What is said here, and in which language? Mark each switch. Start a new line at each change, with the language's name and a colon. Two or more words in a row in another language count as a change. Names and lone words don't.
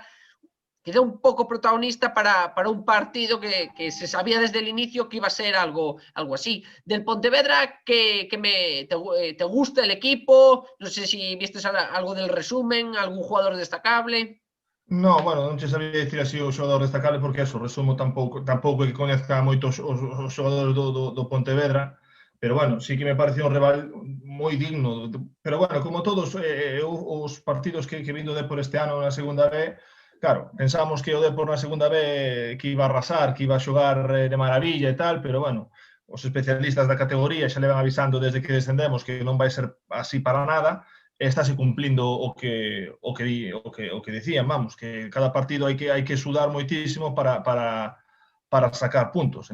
Spanish: Quedó un poco protagonista para un partido que se sabía desde el inicio que iba a ser algo así. Del Pontevedra, ¿te gusta el equipo? No sé si viste algo del resumen, algún jugador destacable. No, bueno,
Galician: non che sabía dicir así o xogador destacable porque eso, resumo tampouco é que coñezca moitos os xogadores do Pontevedra, pero bueno, sí que me parecía un rival moi digno, pero bueno, como todos os partidos que vindo de por este ano na segunda B, claro, pensamos que o Depor na segunda B que iba a arrasar, que iba a xogar de maravilla e tal, pero bueno, os especialistas da categoría xa le van avisando desde que descendemos que non vai ser así para nada, estáse cumplindo o que decían, vamos, que cada partido hai que sudar moitísimo para sacar puntos.